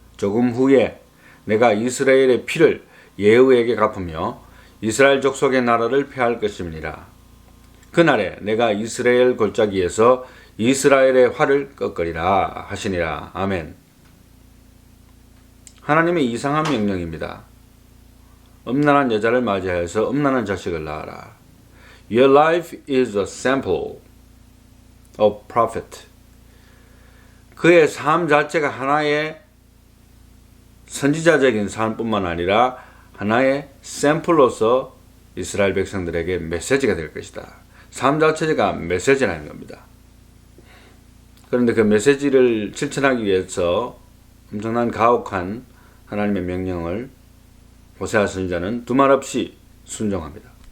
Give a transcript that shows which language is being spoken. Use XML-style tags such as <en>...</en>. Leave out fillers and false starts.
<ko>조금 후에 내가 이스라엘의 피를 예후에게 갚으며 이스라엘 족속의 나라를 폐할 것임이니라. 그날에 내가 이스라엘 골짜기에서 이스라엘의 활을 꺾으리라 하시니라. 아멘. 하나님의 이상한 명령입니다. 음란한 여자를 맞이하여서 음란한 자식을 낳아라.</ko> <en>Your life is a sample of prophet.</en> <ko>그의 삶 자체가 하나의 선지자적인 삶뿐만 아니라 하나의 샘플로서 이스라엘 백성들에게 메시지가 될 것이다. 삶 자체가 메시지라는 겁니다. 그런데 그 메시지를 실천하기 위해서 엄청난 가혹한 하나님의 명령을 호세아 선지자는 두말 없이 순종합니다.</ko>